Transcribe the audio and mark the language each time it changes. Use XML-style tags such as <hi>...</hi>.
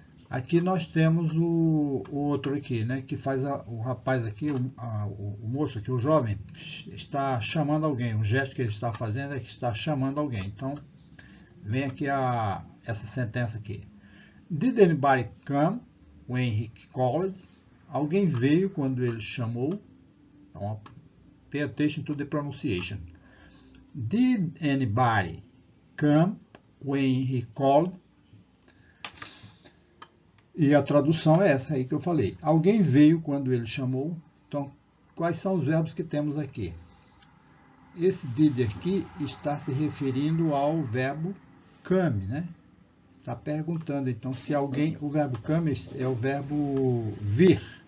<pt>Aqui nós temos o outro aqui, né? Que faz o rapaz aqui, o moço aqui, o jovem, está chamando alguém. O gesto que ele está fazendo é que está chamando alguém. Então, vem aqui essa sentença aqui.</pt> <en>Did anybody come when he called?</en> <pt>Alguém veio quando ele chamou. Então,</pt> <en>pay attention to the pronunciation. Did anybody come when he called?</en> <pt>E a tradução é essa aí que eu falei. Alguém veio quando ele chamou. Então, quais são os verbos que temos aqui? Esse did aqui está se referindo ao verbo come, né? Está perguntando, então, se alguém... O verbo come é o verbo vir.</pt>